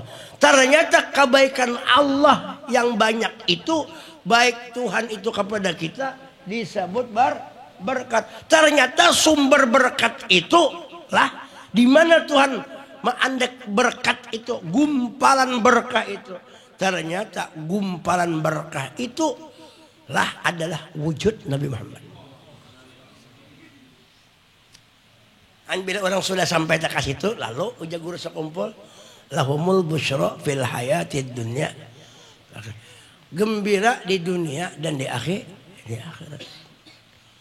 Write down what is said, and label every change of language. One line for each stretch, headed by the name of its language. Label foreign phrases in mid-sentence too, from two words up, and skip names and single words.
Banjar: Ternyata kebaikan Allah yang banyak itu, baik Tuhan itu kepada kita disebut berkat. Ternyata sumber berkat itu lah di mana Tuhan mengandek berkat itu, gumpalan berkah itu. Ternyata gumpalan berkah itu lah adalah wujud Nabi Muhammad. Bila orang sudah sampai ke situ, lalu ujar guru sekumpul,
Arabic: لهم البشرى في الحياة الدنيا.
Banjar: Gembira di dunia dan di akhirat.